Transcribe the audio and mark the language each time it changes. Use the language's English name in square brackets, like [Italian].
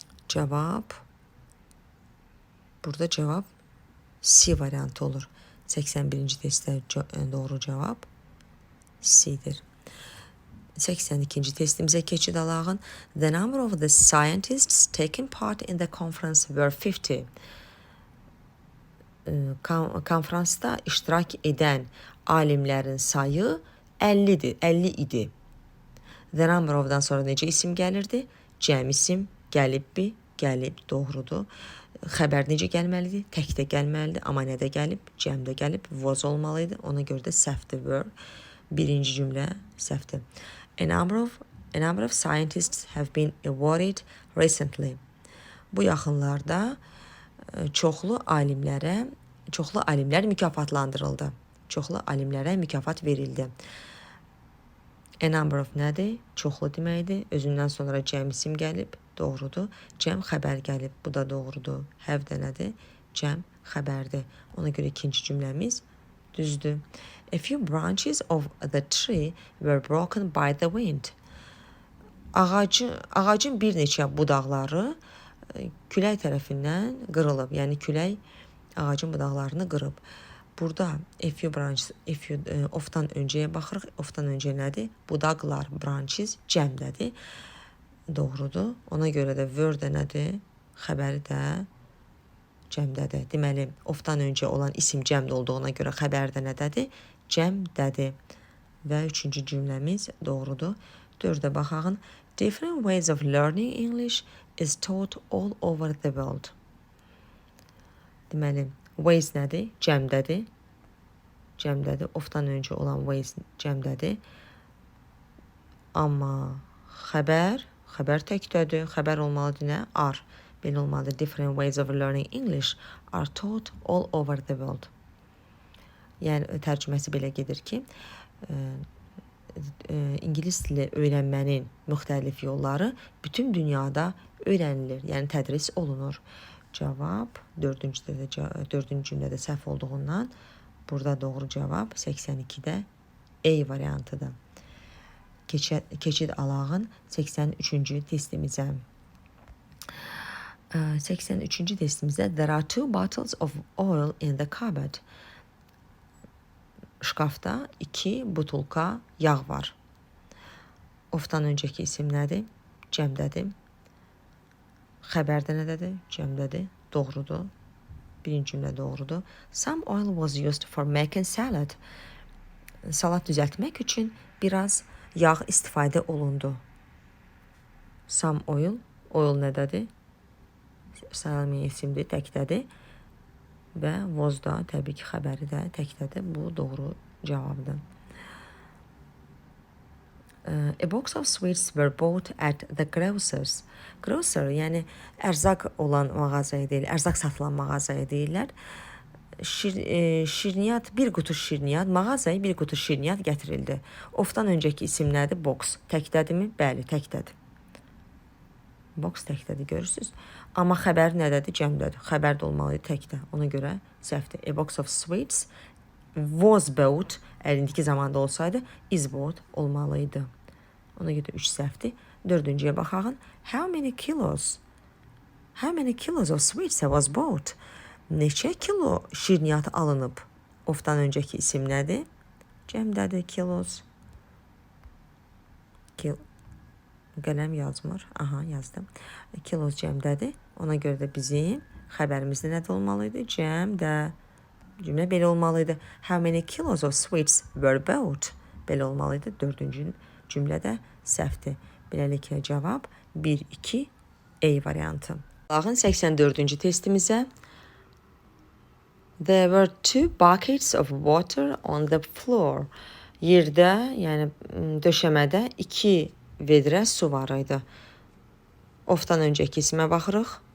[Azerbaijani] Cavab, burada cavab C variantı olur. 81-ci testdə doğru cavab C-dir. 82-ci testimizə keçid alağın. [English] The number of the scientists taking part in the conference were 50. [Azerbaijani] Konfransda iştirak edən alimlərin sayı 50-dir, 50 idi. [English] The number of- [Azerbaijani] dan sonra necə isim gəlirdi? Cəm isim gəlibbi, gəlib, doğrudur. Xəbər necə gəlməlidir? Təkdə gəlməlidir, amma nədə gəlib? Cəmdə gəlib, was olmalıydı. Ona görə də səhvdir were. Birinci cümlə səhvdir. [English] A number of scientists have been awarded recently. [Azerbaijani] Bu yaxınlarda çoxlu alimlər mükafatlandırıldı. Çoxlu alimlərə mükafat verildi. [English] A number of [Azerbaijani] nədir? Çoxlu deməkdir. Özündən sonra cəm isim gəlib, doğrudur. Cəm xəbər gəlib, bu da doğrudur. Have də nədir? Cəm xəbərdir. Ona görə ikinci cümləmiz düzdür. [English] A few branches of the tree were broken by the wind. [Azerbaijani] Ağacın bir neçə budaqları külək tərəfindən qırılıb. Yəni külək ağacın budaqlarını qırıb. Burada [English] a few branches, [Azerbaijani] of-dan öncəyə baxırıq. Of-dan öncə nədir? Budaqlar, branches cəmdədir. Doğrudur. Ona görə də were də nədir? Xəbəri də cəmdədir. Deməli, of-dan öncə olan isim cəmdə olduğuna görə xəbər də nədədir? Cəmdədir. Və üçüncü cümləmiz doğrudur. 4-də baxağın. [English] Different ways of learning English is taught all over the world. [Azerbaijani] Deməli, ways nədir? Cəmdədir. Cəmdədir. Of-dan öncə olan ways cəmdədir. Amma xəbər təkdədir. Xəbər olmalıdır nə? Are. Belə olmalıdır. [English] Different ways of learning English are taught all over the world. [Azerbaijani] Yəni, tərcüməsi belə gedir ki, İngilis dili öyrənmənin müxtəlif yolları bütün dünyada öyrənilir, yəni tədris olunur. Cavab 4-cü cümlədə səhv olduğundan burada doğru cavab 82-də A variantıdır. Keçid alağın 83-cü testimizə. 83-cü testimizdə [English] there are 2 bottles of oil in the cupboard. [Azerbaijani] Şkafda 2 butulka yağ var. Of-dan öncəki isim nədir? Cəmdədir. Xəbər də nədədir? Cəmdədir. Doğrudur. Birinci cümlə doğrudur. [English] Some oil was used for making salad. [Azerbaijani] Salat düzəltmək üçün biraz yağ istifadə olundu. [English] Some oil. [Azerbaijani] Oil nədədir? Sayılmayan isimdir, təkdədir. Və was da təbii ki, xəbəri də təkdədir. Bu doğru cavabdır. [English] A box of sweets were bought at the grocer's. [Azerbaijani] Grocer, yəni ərzaq olan mağazaya deyil, ərzaq satılan mağazaya deyirlər. Şirniyyat, bir qutu şirniyyat, mağazaya bir qutu şirniyyat gətirildi. Of-dan öncəki isim nədir? Box. Təkdədirmi? Bəli, təkdədir. Box təkdədir, görürsünüz. Amma xəbər nədədir? Cəmdədir. Xəbər də olmalıydı təkdə. Ona görə səhvdir. [English] A box of sweets was bought. [Azerbaijani] Əgər indiki zamanda olsaydı, [English] is bought [Azerbaijani] olmalıydı. Ona görə 3 səhvdir. 4-cüyə baxağın. [English] How many kilos of sweets was bought? [Azerbaijani] Neçə kilo şirniyyat alınıb? Of-dan öncəki isim nədir? Cəmdədir, kilos. Qələm yazmır. Aha, yazdım. Kilos cəmdədir. Ona görə də bizim xəbərimiz nədə olmalıydı? Cəmdə. Cümlə belə olmalıydı. [English] How many kilos of sweets were bought? [Azerbaijani] Belə olmalıydı. 4-cü cümlədə səhvdir. Beləliklə cavab 1-2 A variantı. Baxın 84-cü testimizə. [English] There were 2 buckets of water on the floor. [Azerbaijani] Yerdə, yəni döşəmədə 2 vedrə su var idi. Of-dan öncəki isimə baxırıq.